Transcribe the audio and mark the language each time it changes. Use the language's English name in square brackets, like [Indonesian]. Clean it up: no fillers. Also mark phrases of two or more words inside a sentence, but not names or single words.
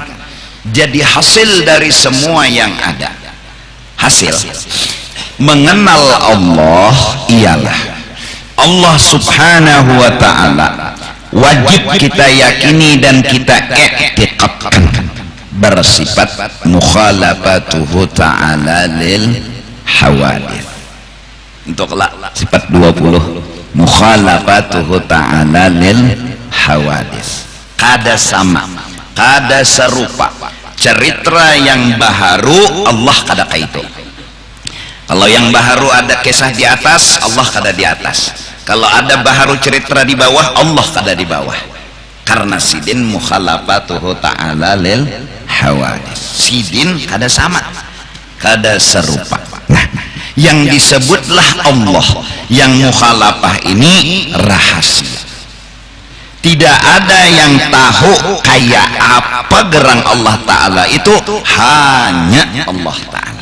[Indonesian] Jadi hasil dari semua yang ada, hasil mengenal Allah ialah Allah [Arabic] سبحانه وتعالى [Indonesian] wajib kita yakini dan kita i'tiqadkan bersifat [Arabic] مخالفته تعالى للحوادث. [Banjar] Untuk sifat 20 [Arabic] مخالفته تعالى للحوادث, [Banjar] kada sama, kada serupa. Cerita yang baharu Allah kada kaitu. Kalau yang baharu ada kisah di atas, Allah kada di atas. Kalau ada baharu cerita di bawah, Allah kada di bawah. Karena sidin [Arabic] مخالفته تعالى للحوادث, [Banjar] sidin kada sama, kada serupa. [Indonesian] Nah, yang disebutlah Allah yang mukhalafah ini rahasia. [Banjar] Tidak ada yang tahu kayak apa gerang Allah Ta'ala itu, hanya Allah Ta'ala.